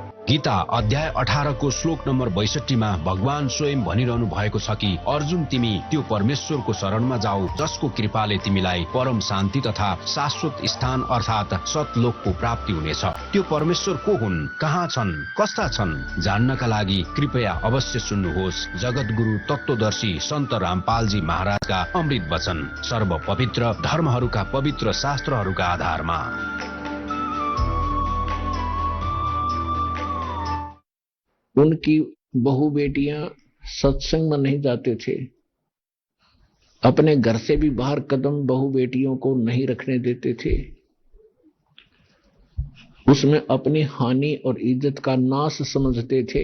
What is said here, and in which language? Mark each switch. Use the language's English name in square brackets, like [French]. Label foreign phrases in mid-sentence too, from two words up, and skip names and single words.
[Nepali] गीता अध्याय 18 को श्लोक नम्बर 62 मा भगवान स्वयं भनिरहनु भएको छ कि अर्जुन, तिमी त्यो परमेश्वरको शरणमा जाऊ जसको कृपाले तिमीलाई परम शान्ति तथा शाश्वत स्थान अर्थात सतलोकको प्राप्ति हुनेछ। त्यो परमेश्वर को हुन्, कहाँ छन्, कस्ता छन् जान्नका लागि कृपया अवश्य सुन्नुहोस् जगतगुरु तत्वदर्शी सन्त रामपालजी महाराजका अमृत वचन, सर्व पवित्र धर्महरूका पवित्र शास्त्रहरूका आधारमा। [Hindi] उनकी बहु बेटियां सत्संग में नहीं जाते थे, अपने घर से भी बाहर कदम बहु बेटियों को नहीं रखने देते थे। उसमें अपनी हानि और इज्जत का नाश समझते थे।